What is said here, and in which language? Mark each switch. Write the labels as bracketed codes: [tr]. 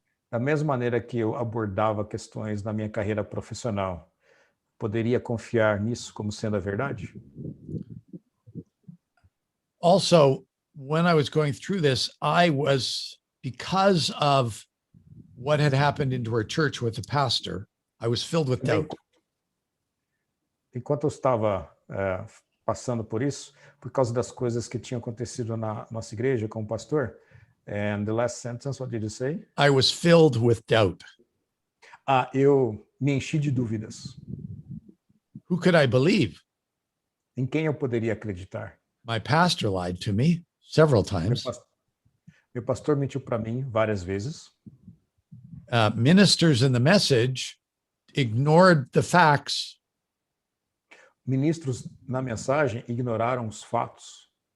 [pt] Da mesma maneira que eu abordava questões na minha carreira profissional, poderia confiar nisso como sendo a verdade? [en] Also, when I was going through this, because of what had happened into our church with the pastor, I was filled with doubt. [pt] Enquanto eu estava passando por isso, por causa das coisas que tinham acontecido na nossa igreja com o pastor, [en] and the last sentence, what did you say? I was filled with doubt. [pt] Eu me enchi de dúvidas. [en] Who could I believe? [pt] Em quem eu poderia acreditar? [en] My pastor lied to me several times. [pt] Meu pastor mentiu para mim várias vezes. [en] Ministers in the message ignored the facts. [pt] Ministros na mensagem ignoraram os fatos.